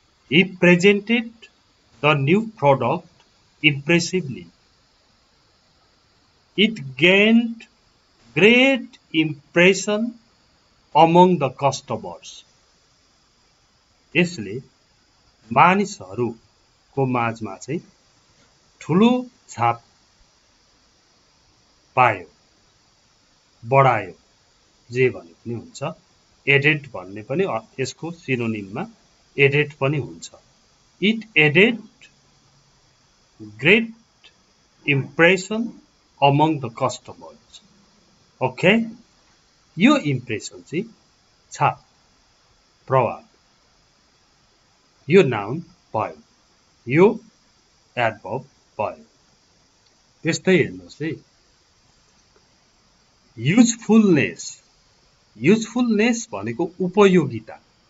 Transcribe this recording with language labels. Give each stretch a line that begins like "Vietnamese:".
English: He presented the new product impressively. It gained great impression among the customers.
Nepali: यसले मानिसहरूको माझमा चाहिँ ठुलो छाप पायो, बढायो, जे भने पनि हुन्छ। एडेड भन्ने पनि यसको सिनोनिममा एडेड पनि हुन्छ।
English: It added great impression among the customers. Okay.
Nepali: यो इम्प्रेसन चाहिँ छाप, प्रभाव, यो नाउन भयो, यो एडभर्ब भयो। त्यस्तै हेर्नुहोस् है। युजफुलनेस। युजफुलनेस भनेको उपयोगिता।